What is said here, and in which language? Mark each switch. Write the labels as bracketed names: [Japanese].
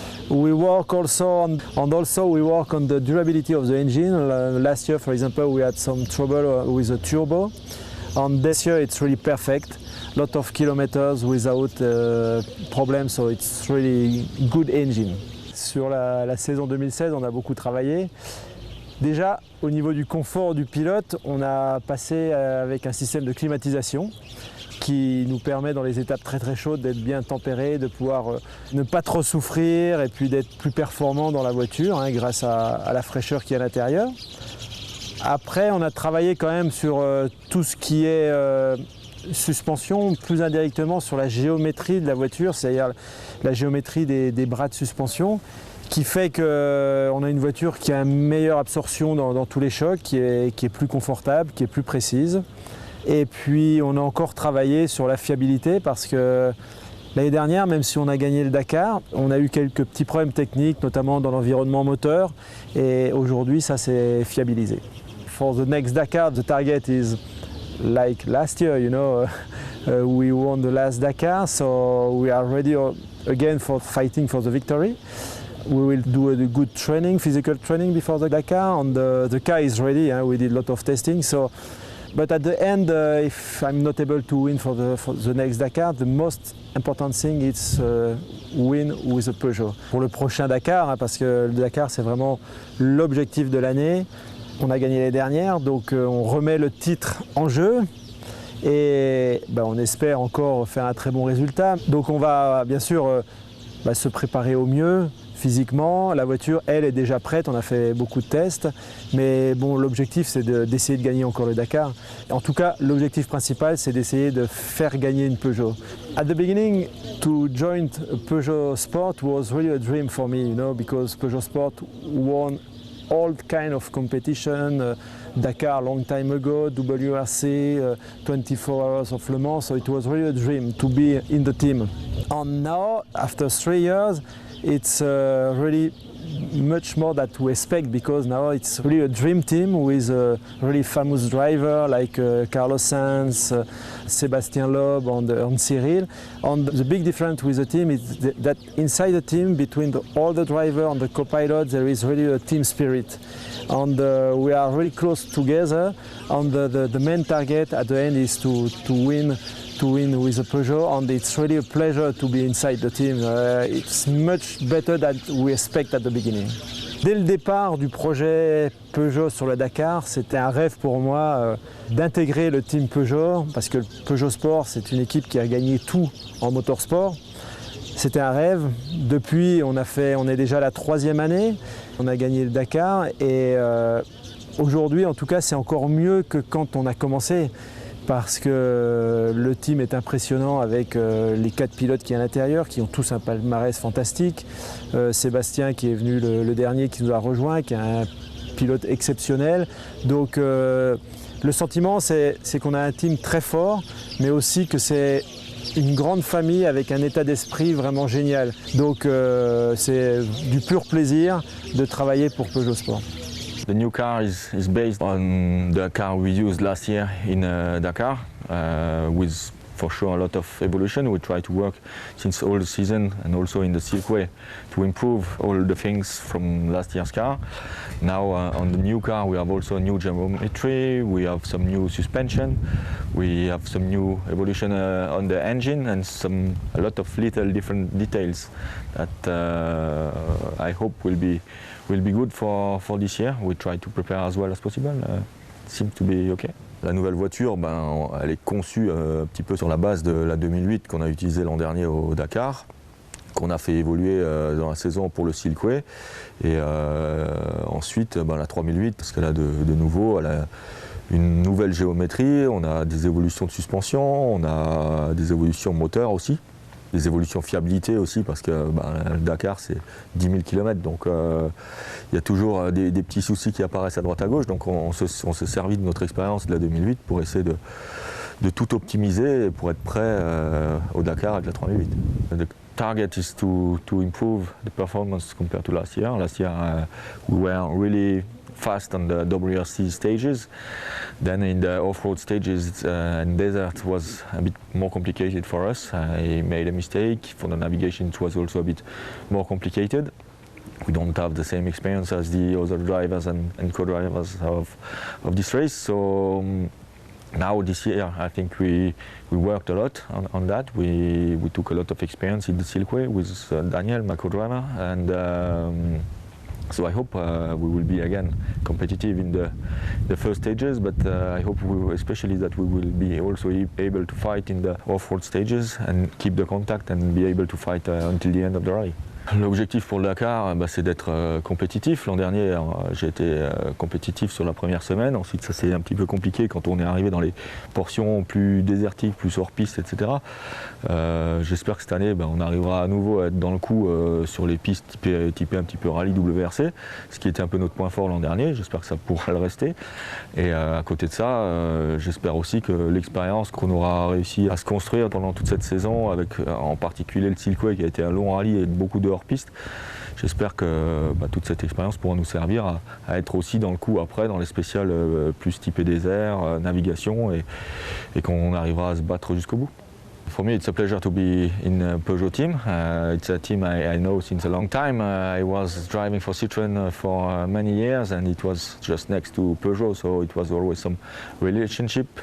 [English] We work also we work on the durability of the engine. Last year, for example, we had some trouble with the turbo, and this year it's really perfect. Lot of kilometers without problem, so it's really good engine. [French] Sur la saison 2016, on a beaucoup travaillé. Déjà, au niveau du confort du pilote, on a passé avec un système de climatisation qui nous permet dans les étapes très chaudes d'être bien tempéré, de pouvoir ne pas trop souffrir et puis d'être plus performant dans la voiture grâce à la fraîcheur qui est à l'intérieur. Après, on a travaillé quand même sur tout ce qui est suspension, plus indirectement sur la géométrie de la voiture, c'est-à-dire la géométrie des bras de suspension, qui fait qu'on a une voiture qui a une meilleure absorption dans tous les chocs, qui est plus confortable, qui est plus précise. Et puis on a encore travaillé sur la fiabilité parce que l'année dernière, même si on a gagné le Dakar, on a eu quelques petits problèmes techniques, notamment dans l'environnement moteur, et aujourd'hui ça s'est fiabilisé. [English] For the next Dakar, the target is like last year, you know, we won the last Dakar, so we are ready again for fighting for the victory. We will do a good training, physical training before the Dakar, and the car is ready. We did a lot of testing. So, but at the end, if I'm not able to win for the next Dakar, the most important thing is win with a Peugeot. [French] Pour le prochain Dakar, parce que le Dakar c'est vraiment l'objectif de l'année. On a gagné l'année dernière, donc on remet le titre en jeu et on espère encore faire un très bon résultat. Donc on va bien sûr se préparer au mieux physiquement. La voiture, elle, est déjà prête, on a fait beaucoup de tests, mais bon, l'objectif c'est d'essayer de gagner encore le Dakar. En tout cas, l'objectif principal c'est d'essayer de faire gagner une Peugeot. [English] At the beginning, to join Peugeot Sport was really a dream for me, you know, because Peugeot Sport won all kind of competition, Dakar long time ago, WRC, 24 Hours of Le Mans, so it was really a dream to be in the team. And now, after 3 years, it's really much more that we expect, because now it's really a dream team with a really famous driver like Carlos Sainz, Sébastien Loeb and Cyril. And the big difference with the team is that inside the team, between all the driver and the co-pilot, there is really a team spirit. And we are really close together, and the main target at the end is to win with a Peugeot, and it's really a pleasure to be inside the team. It's much better than we expect at the beginning. [French] Dès le départ du projet Peugeot sur le Dakar, c'était un rêve pour moi d'intégrer le team Peugeot, parce que le Peugeot Sport, c'est une équipe qui a gagné tout en motorsport. C'était un rêve. Depuis, on est déjà la 3e année, on a gagné le Dakar, et aujourd'hui, en tout cas, c'est encore mieux que quand on a commencé, parce que le team est impressionnant avec les 4 pilotes qui sont à l'intérieur, qui ont tous un palmarès fantastique. Sébastien qui est venu le dernier, qui nous a rejoint, qui est un pilote exceptionnel. Donc le sentiment c'est qu'on a un team très fort, mais aussi que c'est une grande famille avec un état d'esprit vraiment génial. Donc c'est du pur plaisir de travailler pour Peugeot Sport. [English] The new car is based on the car we used last year in Dakar with for sure a lot of evolution. We try to work since all the season and also in the Silkway to improve all the things from last year's car. Now on the new car we have also new geometry, we have some new suspension, we have some new evolution on the engine and a lot of little different details that I hope will be good for this year. We try to prepare as well as possible. Seems to be okay. [French] La nouvelle voiture, elle est conçue un petit peu sur la base de la 2008 qu'on a utilisée l'an dernier au Dakar, qu'on a fait évoluer dans la saison pour le Silkway. Et ensuite, la 3008, parce qu'elle a de nouveau, elle a une nouvelle géométrie, on a des évolutions de suspension, on a des évolutions moteur aussi. Des évolutions fiabilité aussi parce que le Dakar c'est 10 000 km donc il y a toujours des petits soucis qui apparaissent à droite à gauche donc on s'est servi de notre expérience de la 2008 pour essayer de tout optimiser pour être prêt au Dakar avec la 3008. [English] The target is to improve the performance compared to last year. Last year we were really fast on the WRC stages. Then in the off-road stages and desert was a bit more complicated for us. I made a mistake. For the navigation it was also a bit more complicated. We don't have the same experience as the other drivers and co-drivers of this race. So now this year I think we worked a lot on that. We took a lot of experience in the Silkway with Daniel, my co-driver, and so I hope we will be again competitive in the first stages, but I hope especially that we will be also able to fight in the off-road stages and keep the contact and be able to fight until the end of the rally. [French] L'objectif pour le Dakar, c'est d'être compétitif. L'an dernier, j'ai été compétitif sur la première semaine. Ensuite, ça c'est un petit peu compliqué quand on est arrivé dans les portions plus désertiques, plus hors piste, etc. J'espère que cette année, on arrivera à nouveau à être dans le coup sur les pistes typées un petit peu rallye WRC, ce qui était un peu notre point fort l'an dernier. J'espère que ça pourra le rester. Et à côté de ça, j'espère aussi que l'expérience qu'on aura réussi à se construire pendant toute cette saison, avec en particulier le Silkway qui a été un long rallye et beaucoup de hors-piste. J'espère que toute cette expérience pourra nous servir à être aussi dans le coup après, dans les spéciales plus typées désert, navigation, et qu'on arrivera à se battre jusqu'au bout. [English] For me, it's a pleasure to be in a Peugeot team. It's a team I know since a long time. I was driving for Citroën for many years, and it was just next to Peugeot, so it was always some relationship.